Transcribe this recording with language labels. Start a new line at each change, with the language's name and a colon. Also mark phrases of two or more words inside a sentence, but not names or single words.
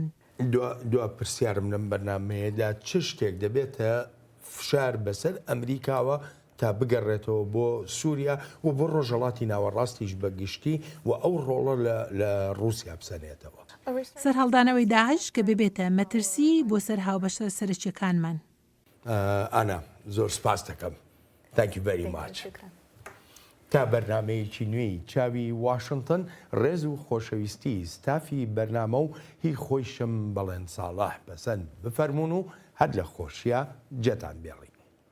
Central Kurdish: دو پرسیارم لەم بەرنامەیەدا چ شتێک دەبێتە فشار بەسەر ئەمریکاوە تا بگەڕێتەوە بۆ سووریا و بۆ ڕۆژهەڵاتی ناوەڕاستیش بەگشتی و ئەو ڕۆڵە لە رووسیا بسەنێتەوە. سەرهەڵدانەوەی داعش کە ببێتە مەترسی بۆ سەر هاوبەشە سەرچیەکانمان. ئانا زۆر سپاس دەکەم.
English: Thank you very much.
Central Kurdish: تا بەرنمەیەکی نوێی چاوی واشنگتن ڕێز و خۆشەویستی ستافی بەرنامە و هی خۆیشم بەڵێن ساڵح بەسەند بفەرمونون و هەر لە خۆشیە جێتان بێڵی.